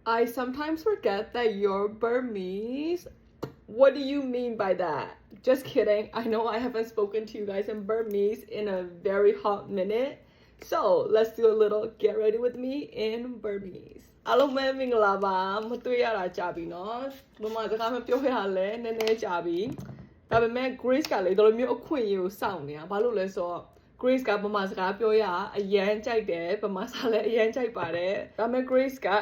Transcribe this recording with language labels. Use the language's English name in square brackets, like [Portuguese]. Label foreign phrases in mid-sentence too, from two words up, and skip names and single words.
[English] I sometimes forget that you're Burmese. What do you mean by that? Just kidding. I know I haven't spoken to you guys in Burmese in a very hot minute. So let's do a little get ready with me in Burmese. [Burmese] အားလုံးပဲမင်္ဂလာပါမတွေ့ရတာကြာပြီเนาะဘမစကားမပြောရလဲနည်းနည်းကြာပြီဒါပေမဲ့ Grace ကလေတော်တော်မျိုးအခွင့်အရေးကိုစောင့်နေတာဘာလို့လဲဆိုတော့ Grace ကဗမာစကားပြောရအရန်ကြိုက်တယ်ဗမာစာလည်းအရန်ကြိုက်ပါတယ်ဒါပေမဲ့ Grace က